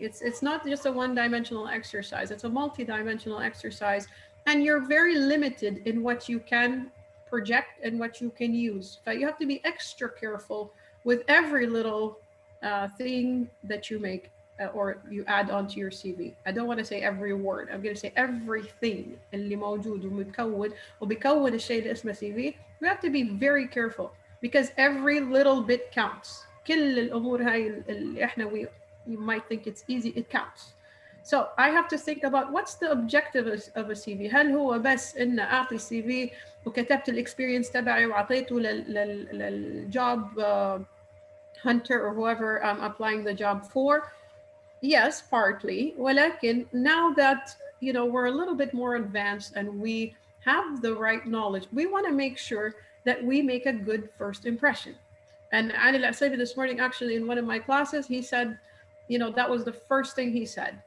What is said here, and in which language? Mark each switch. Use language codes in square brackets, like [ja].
[en] It's not just a one-dimensional exercise. It's a multi-dimensional exercise, and you're very limited in what you can project and what you can use. But you have to be extra careful with every little thing that you make or you add onto your CV. I don't want to say every word. I'm going to say everything [ar] اللي موجود ومتكون وبيكون الشيء اللي اسمه CV. [en] We have to be very careful because every little bit counts. [ar] كل الأمور هاي اللي إحنا [en] you might think it's easy, it counts. So I have to think about what's the objective of a CV. [ar] هل هو بس إن أعطي CV وكتبت الإكسبيرينس تبعي وعطيته للجوب [en] hunter or whoever I'm applying the job for? Yes, partly. ولكن now that we're a little bit more advanced and we have the right knowledge, we want to make sure that we make a good first impression. And Ali Al-Asaybi this morning, actually, in one of my classes, he said, that was the first thing he said.